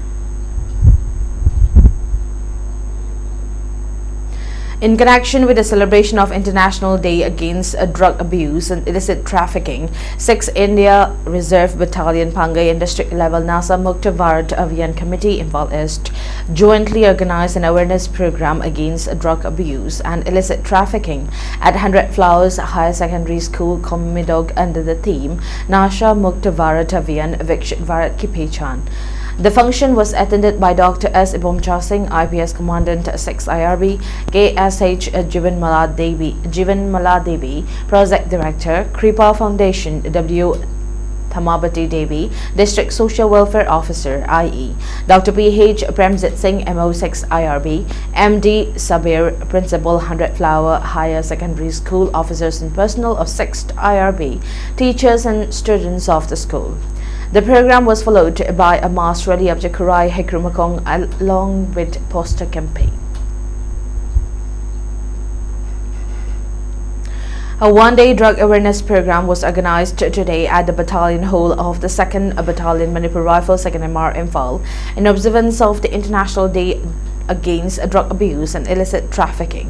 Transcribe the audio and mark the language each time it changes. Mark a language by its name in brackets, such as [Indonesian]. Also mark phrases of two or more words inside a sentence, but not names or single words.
[English] In connection with the celebration of International Day Against Drug Abuse and Illicit Trafficking, 6 India Reserve Battalion Pangai and District Level NASA Mukta Bharat Abhiyan Committee involved East jointly organized an awareness program against drug abuse and illicit trafficking at 100 Flowers Higher Secondary School, Komidog under the theme Nasha Mukta Bharat Abhiyan Vikshit Bharat Ki Pehchan. The function was attended by Dr. S. Ibomcha Singh, IPS Commandant 6 IRB, KSH Jivanmala Devi, Project Director, Kripa Foundation, W. Thamabati Devi, District Social Welfare Officer, IE, Dr. P.H. Premjit Singh, MO6 IRB, MD Sabir, Principal 100 Flower Higher Secondary School, Officers and Personnel of 6th IRB, teachers and students of the school. The program was followed by a mass rally of Jakurai Hekrumakong along with poster campaign. A one-day drug awareness program was organized today at the battalion hall of the 2nd Battalion Manipur Rifles 2nd MR Imphal in observance of the International Day Against Drug Abuse and Illicit Trafficking.